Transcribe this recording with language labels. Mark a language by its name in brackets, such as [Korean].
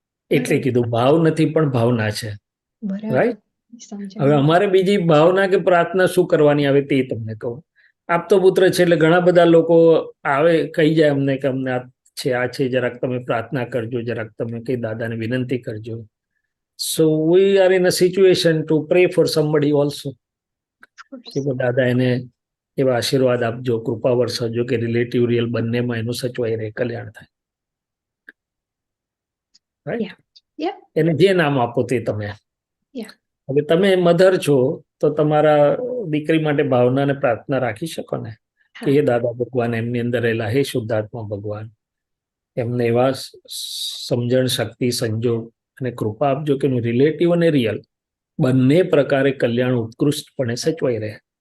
[Gujarati] એટલે કીધું ભાવ નથી પણ ભાવના છે. રાઈટ? હવે અમારે બીજી ભાવના કે પ્રાર્થના શું કરવાની આવે તે તમને કહું. આપતો પુત્ર છે એટલે ઘણા બધા લોકો આવે, કહી જાય અમને કે અમને આ છે, જરાક તમે પ્રાર્થના કરજો, જરાક તમે કઈ દાદાને વિનંતી કરજો. [English] So we are in a situation to pray for somebody also. [Gujarati] કે દાદા એને એવા આશીર્વાદ આપજો, કૃપા વરસાવજો કે રિલેટિવ રિયલ બંનેમાં એનું સચવાઈ રહે, કલ્યાણ થાય. રાઈટ? એને જે નામ આપો તે તમે. હવે તમે મધર છો તો તમારા દીકરી માટે ભાવના અને પ્રાર્થના રાખી શકો ને કે હે દાદા ભગવાન, એમની અંદર રહેલા હે શુદ્ધાત્મા ભગવાન, એમને એવા સમજણ, શક્તિ, સંજોગ અને કૃપા આપજો કે રિલેટિવ અને રિયલ બંને પ્રકારે કલ્યાણ ઉત્કૃષ્ટપણે સચવાઈ રહે.